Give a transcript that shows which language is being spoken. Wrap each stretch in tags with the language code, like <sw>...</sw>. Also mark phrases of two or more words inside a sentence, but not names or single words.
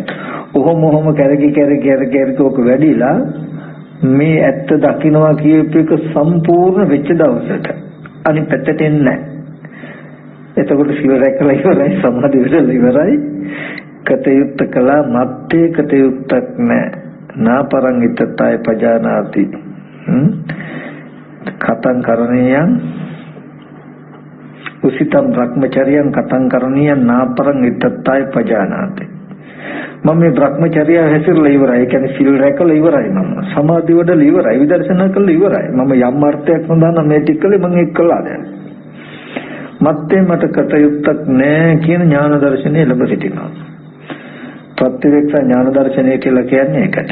<si>ඔහොම කැරකි ඔක වැඩිලා මේ ඇත්ත දකින්නවා කියප එක සම්පූර්ණ වෙච්ච දවසට අනිත් පැත්තට එන්නේ නැහැ. එතකොට සීල රැකලා ඉවරයි, සමාධි විදලා ඉවරයි. කතයුත්ත කළා මත්තේ කතයුත්තක් නැහැ.</si> <pi>නාපරං ඉතතය පජානාති. කතං කරණීයං උසිතම් බ්‍රහ්මචර්යං කතං කරණීයං නාපරං ඉත්තත්තාය පජානාති.</pi> <si>මම මේ බ්‍රහ්මචර්යය හැසිරලා ඉවරයි. ඒ කියන්නේ සිල් රැකලා ඉවරයි. මම සමාධි වඩලා ඉවරයි. විදර්ශනා කළා ඉවරයි. මම යම් අර්ථයක් හොඳා මේ ටික කළේ මම ඒක කළා දැන්. මත්තේ මට කටයුත්තක් නැහැ කියන ඥාන දර්ශනය ලැබ සිටිනවා. ප්‍රත්‍යක්ෂ ඥාන දර්ශනය කියලා කියන්නේ ඒකට.</si>